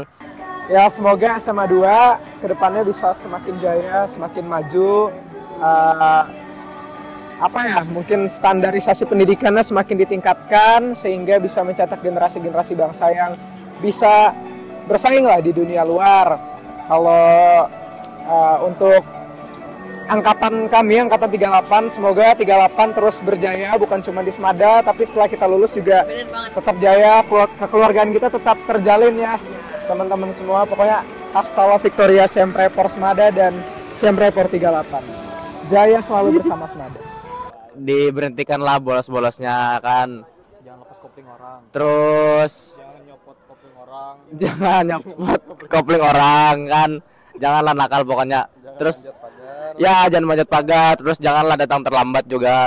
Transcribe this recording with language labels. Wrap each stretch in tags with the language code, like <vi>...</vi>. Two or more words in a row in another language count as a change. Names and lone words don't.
<id>Ya semoga SMA 2 kedepannya bisa semakin jaya, semakin maju, mungkin standarisasi pendidikannya semakin ditingkatkan sehingga bisa mencetak generasi-generasi bangsa yang bisa bersaing lah di dunia luar. Kalau untuk angkatan kami, angkatan 38, semoga 38 terus berjaya bukan cuma di Semada, tapi setelah kita lulus juga tetap jaya, kekeluargaan kita tetap terjalin ya teman-teman semua. Pokoknya</id> <es>hasta la Victoria,</es> <pt>sempre por Semada</pt> <id>dan</id> <pt>sempre por 38.</pt> <id>Jaya selalu bersama Semada. Diberhentikanlah bolos-bolosnya kan. Jangan lepas kopling orang. Terus Jangan nyopot kopling orang. jangan nyopot kopling orang kan. Janganlah nakal pokoknya. Terus ya jangan manjat pagar. Terus janganlah datang terlambat juga.</id>